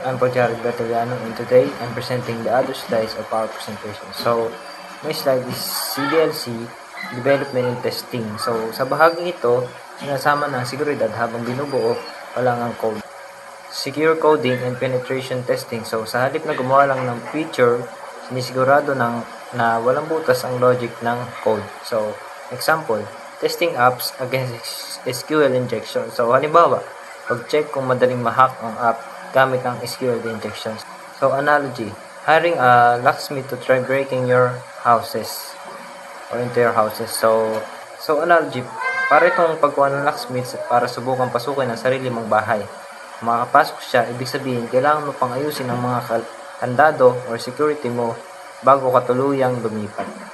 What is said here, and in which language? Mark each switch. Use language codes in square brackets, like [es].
[en] I'm Paul Jared Bertoliano, and today I'm presenting the other slides of our presentation. So, my slide is CDLC, Development and Testing. [tl] So, sa bahagi ito, sinasama ng seguridad habang binubuo pa lang ang code. [en] Secure coding and penetration testing. [tl] So, sa halip na gumawa lang ng feature, sinisigurado na walang butas ang logic ng code. [en] So, example, testing apps against SQL injection. [tl] So, halimbawa, pag-check kung madaling ma-hack ang app gamit ang SQL injections. [en] So, analogy, hiring a locksmith to try breaking your houses or into your houses. [tl] So analogy, para itong pagkuha ng locksmith para subukan pasukin ang sarili mong bahay. Kung makapasok siya, ibig sabihin, kailangan mo pang ayusin ang mga kandado or security mo bago ka tuluyang lumipat.